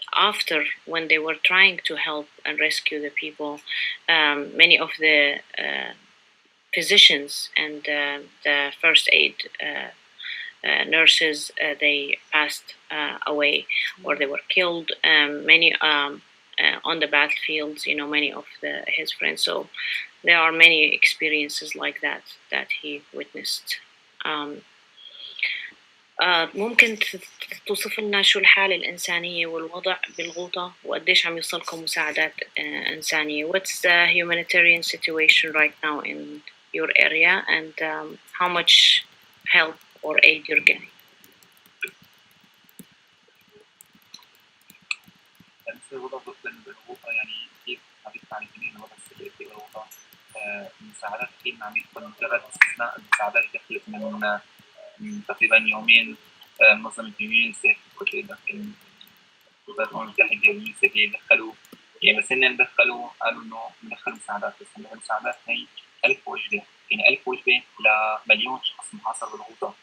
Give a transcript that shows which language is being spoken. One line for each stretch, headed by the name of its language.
English: after, when they were trying to help and rescue the people, many of the physicians and the first aid nurses, they passed away, or they were killed. Many on the battlefields, many of his friends. So there are many experiences like that he witnessed.
Arabic: ممكن توصف لنا شو الحالة الإنسانية والوضع بالغوطة وقديش عم يوصلكم مساعدات إنسانية?
English: What's the humanitarian situation right now in your area, and how much help or aid you're getting?
Arabic: الوضع بالغوطة، يعني كيف عم يدفع الوضع السيء في الغوطة. المساعدات كثير عم يدخل، مجرد استثناء المساعدات اللي دخلت من تقريبا يومين. منظمة اليونيسف الولايات المتحدة واليونيسف دخلوا، يعني بس هن دخلوا قالوا إنه ندخل مساعدات، بس المساعدات هي 1000 وجبة، يعني 1000 وجبة لمليون شخص محاصر بالغوطة.